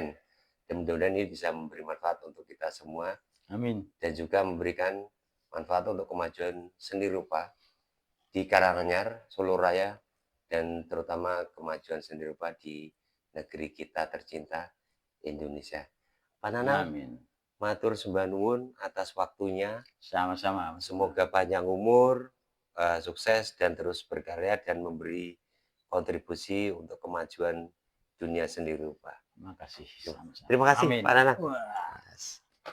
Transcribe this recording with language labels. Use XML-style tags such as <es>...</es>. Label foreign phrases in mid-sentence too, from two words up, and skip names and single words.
<id>Dan mudah-mudahan ini bisa memberi manfaat untuk kita semua Amin. dan juga memberikan manfaat untuk kemajuan seni rupa di Karanganyar, Solo Raya, dan terutama kemajuan seni rupa di negeri kita tercinta Indonesia. Pak Nanang, Amin.</id> <jv>matur sembah nuwun atas waktunya.</jv> <id>Sama-sama, Mas. Semoga panjang umur, sukses dan terus berkarya dan memberi kontribusi untuk kemajuan dunia seni rupa. Terima kasih, Terima sama-sama. kasih Amin. Pak Nanang. Wah.</id>